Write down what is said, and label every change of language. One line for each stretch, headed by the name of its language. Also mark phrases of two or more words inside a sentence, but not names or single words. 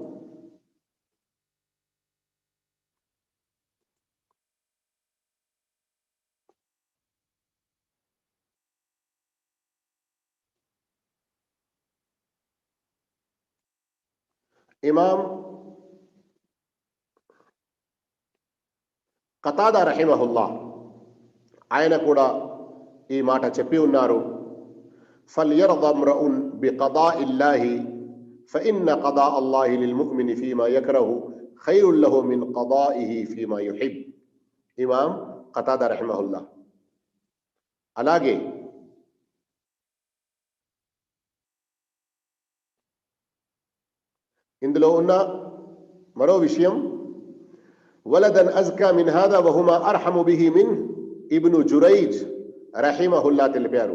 Telugu: ఇమాం ఖతాదా రహిమహుల్లా ఆయన కూడా ఈ మాట చెప్పి ఉన్నారు.
Arabic: فليرضى امرؤ بقضاء الله فإن قضاء الله للمؤمن فيما يكره خير له من قضائه فيما يحب.
Telugu: ఇమాం ఖతాదా రహిమహుల్లా. అలాగే ఇందులో ఉన్న మరో విషయం,
Arabic: ولدا أزكى من هذا وهما أرحم به من
Telugu: ఇబ్ను జురైజ్ రహిమహుల్లా తెలిపారు.